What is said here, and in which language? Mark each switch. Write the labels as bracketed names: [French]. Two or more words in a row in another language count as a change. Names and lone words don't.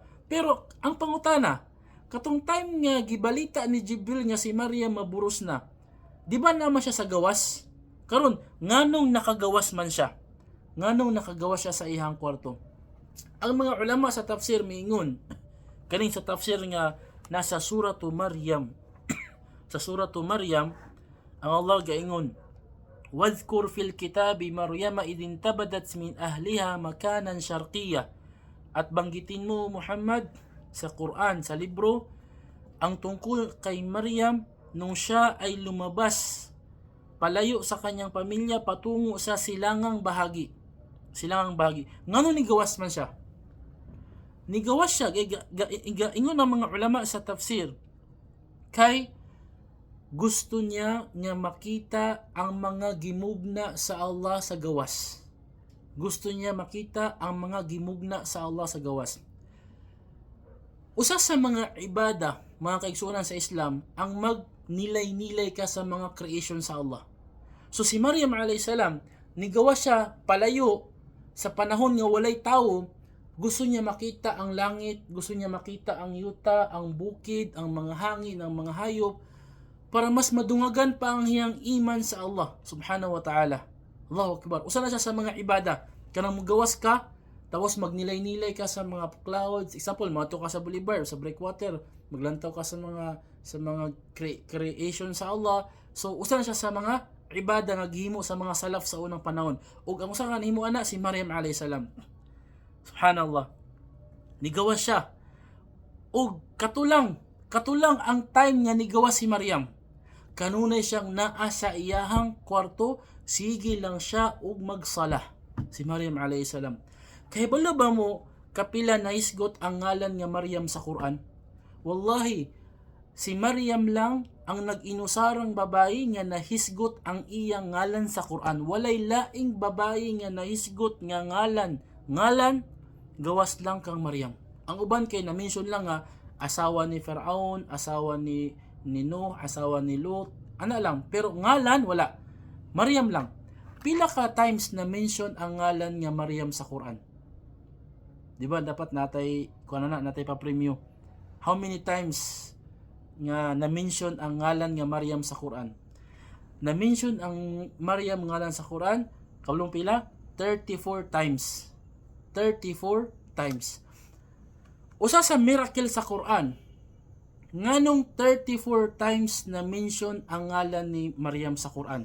[Cebuano] Pero ang pangutana, katong time nga gibalita ni Jibril nga si Maryam maburos na, di ba naman siya sa gawas? Karon, nganong nakagawas man siya? Nganong nakagawas siya sa iyang kwarto? Ang mga ulama sa tafsir miingon, kaning sa tafsir nga nasa suratu Maryam. Sa suratu Maryam, ang Allah gaingon, [Arabic] "واذكر في الكتاب مريم إذ انتبذت من أهلها مكانا شرقيا." [Filipino] At banggitin mo, Muhammad, sa Quran, sa libro, ang tungkol kay Maryam nung siya ay lumabas palayo sa kanyang pamilya patungo sa silangang bahagi. Silangang bahagi. [Cebuano] Ngano ni gawas man siya? Nigawas siya, ingon ng mga ulama sa tafsir, kay gusto niya nga makita ang mga gimugna sa Allah sa gawas. Gusto niya makita ang mga gimugna sa Allah sa gawas. Usa sa mga ibada, mga kaigsuonan sa Islam, ang magnilay-nilay ka sa mga creation sa Allah. So si Maryam [Arabic] عليها السلام, [Cebuano] nigawas siya palayo sa panahon nga walay tawo. Gusto niya makita ang langit, gusto niya makita ang yuta, ang bukid, ang mga hangin, ang mga hayop, para mas madungagan pa ang iyang iman sa Allah [Arabic] سبحانه وتعالى. الله أكبر. [Cebuano] Usa na siya sa mga ibada. Kanang magawas ka, tapos magnilay-nilay ka sa mga clouds. Example, mato ka sa boulevard, sa breakwater, maglantaw ka sa mga creation sa Allah. So usa na siya sa mga ibada nga gihimo sa mga salaf sa unang panahon. Ug ang usa nga nahimo ana si Maryam [Arabic] عليها السلام. [Cebuano] Subhanallah. Nigawas siya. O katulang ang time nga nigawas si Maryam. Kanunay siyang naa sa iyahang kwarto, sige lang siya og magsala. Si Maryam [Arabic] عليها السلام. [Cebuano] Kay bala ba mo kapila naisgot ang ngalan nga Maryam sa Quran? Wallahi, si Maryam lang ang nag-inusarang babae nga nahisgot ang iyang ngalan sa Quran. Walay laing babae nga nahisgot nga ngalan gawas lang kang Maryam. Ang uban kay na-mention lang nga asawa ni Firaun, asawa ni Nuh, asawa ni Lut, ana lang. Pero ngalan wala. Maryam lang. Pila ka times na mention ang ngalan nga Maryam sa Quran? Di ba dapat natay pa-preview. [English] How many times [Cebuano] nga na-mention ang ngalan nga Maryam sa Quran? Na-mention ang Maryam ngalan sa Quran, kaulong pila? 34 times. 34 times. Usa sa miracle sa Quran, nganong 34 times na mention ang ngalan ni Maryam sa Quran?